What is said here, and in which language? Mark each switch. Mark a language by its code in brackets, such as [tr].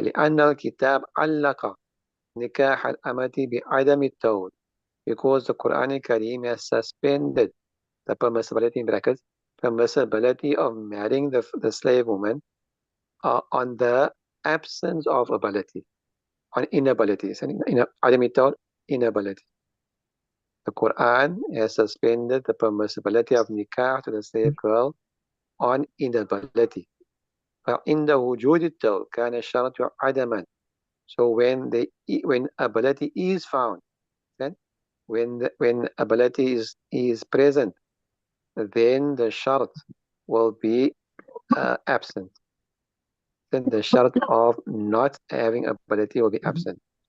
[ar] لأن الكتاب علق نكاح الأمة بعدم التول, [en] because the Quran Kareem has suspended the permissibility, in brackets, permissibility of marrying the slave woman on the absence of ability, on inability. [ar] عدم التول, inability. [en] The Quran has suspended the permissibility of nikah to the slave girl on inability. [ar] فعند وجود التول كان الشرط عدما. [en] So when ability is found, then when ability is present, then the shart will be absent. Then the shart of not having ability will be absent.